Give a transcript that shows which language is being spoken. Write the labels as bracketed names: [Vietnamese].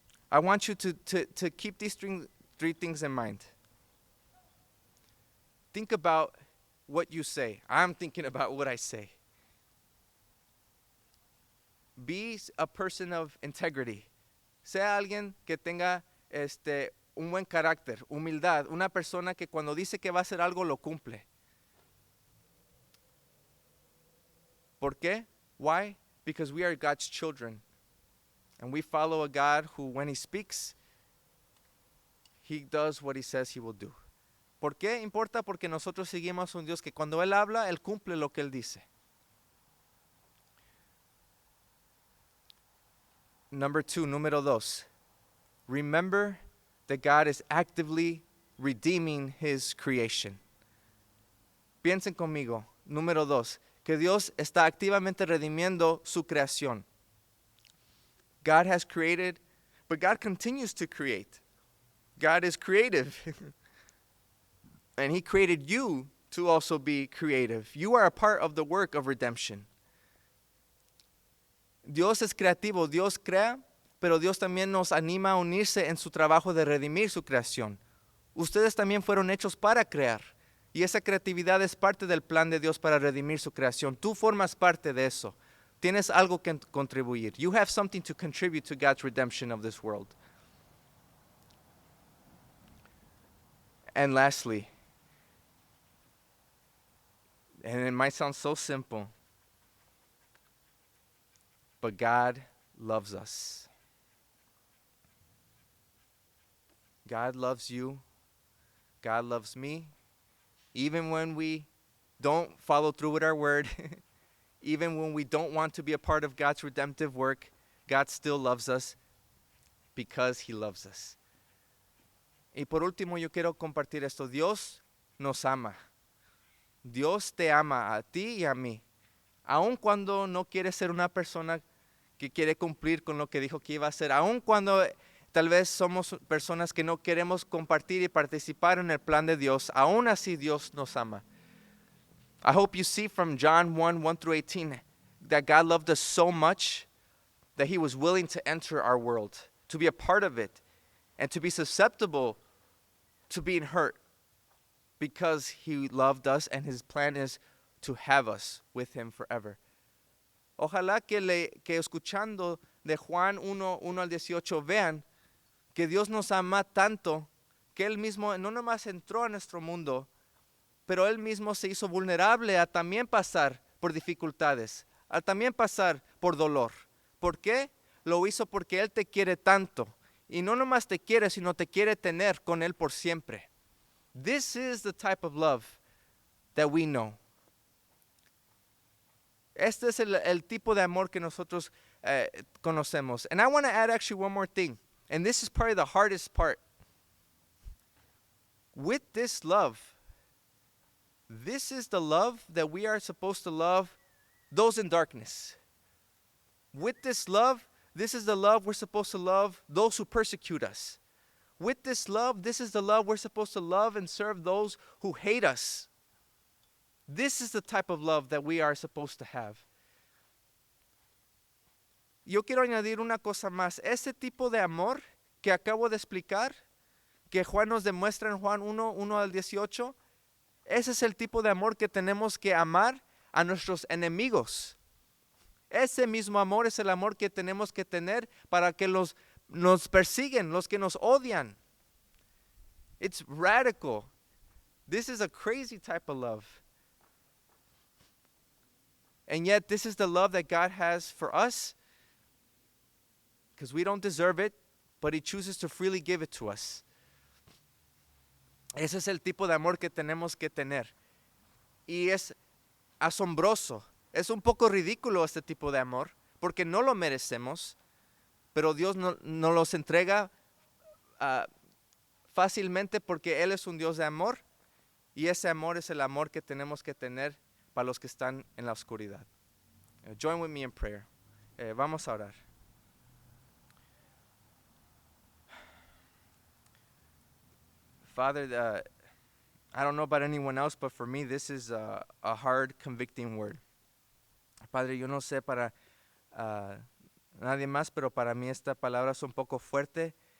[English] I want you to keep these three things in mind. Think about what you say. I'm thinking about what I say. Be a person of integrity. [Spanish] Sea alguien que tenga un buen carácter, humildad, una persona que cuando dice que va a hacer algo lo cumple. ¿Por qué? [English] Why? Because we are God's children. And we follow a God who, when He speaks, He does what He says He will do. [Spanish] ¿Por qué importa? Porque nosotros seguimos a un Dios que cuando Él habla, Él cumple lo que Él dice. Número 2. [English] Remember that God is actively redeeming His creation. [Spanish] Piensen conmigo. Número 2. Que Dios está activamente redimiendo su creación. [English] God has created, but God continues to create. God is creative. And He created you to also be creative. You are a part of the work of redemption. [Spanish] Dios es creativo, Dios crea, pero Dios también nos anima a unirse en su trabajo de redimir su creación. Ustedes también fueron hechos para crear. Y esa creatividad es parte del plan de Dios para redimir su creación. Tú formas parte de eso. Tienes algo que contribuir. [English] You have something to contribute to God's redemption of this world. And lastly, and it might sound so simple, but God loves us. God loves you. God loves me. Even when we don't follow through with our word, even when we don't want to be a part of God's redemptive work, God still loves us because He loves us. [Spanish] Y por último, yo quiero compartir esto. Dios nos ama. Dios te ama a ti y a mí. Aun cuando no quieres ser una persona que quiere cumplir con lo que dijo que iba a hacer. Aun cuando tal vez somos personas que no queremos compartir y participar en el plan de Dios. Aún así Dios nos ama. [English] I hope you see from John 1:1-18, that God loved us so much that He was willing to enter our world, to be a part of it, and to be susceptible to being hurt because He loved us and His plan is to have us with Him forever. [Spanish] Ojalá que escuchando de Juan 1:1-18 vean que Dios nos ama tanto que Él mismo no nomás entró a nuestro mundo, pero Él mismo se hizo vulnerable a también pasar por dificultades, a también pasar por dolor. ¿Por qué? Lo hizo porque Él te quiere tanto. Y no nomás te quiere, sino te quiere tener con Él por siempre. [English] This is the type of love that we know. [Spanish] Este es el tipo de amor que nosotros conocemos. [English] And I want to add actually one more thing. And this is probably the hardest part. With this love, this is the love that we are supposed to love those in darkness. With this love, this is the love we're supposed to love those who persecute us. with this love, this is the love we're supposed to love and serve those who hate us. This is the type of love that we are supposed to have. [Spanish] Yo quiero añadir una cosa más. Ese tipo de amor que acabo de explicar, que Juan nos demuestra en Juan 1 al 18, ese es el tipo de amor que tenemos que amar a nuestros enemigos. Ese mismo amor es el amor que tenemos que tener para que nos persiguen, los que nos odian. [English] It's radical. This is a crazy type of love. And yet this is the love that God has for us, because we don't deserve it, but He chooses to freely give it to us. [Spanish] Ese es el tipo de amor que tenemos que tener. Y es asombroso. Es un poco ridículo este tipo de amor, porque no lo merecemos, pero Dios nos los entrega fácilmente porque Él es un Dios de amor, y ese amor es el amor que tenemos que tener para los que están en la oscuridad. [English] Join with me in prayer. [Spanish] Vamos a orar. [English] Father, I don't know about anyone else, but for me this is a hard, convicting word. [Spanish] Padre, yo no sé para nadie más, pero para mí esta palabra es un poco fuerte.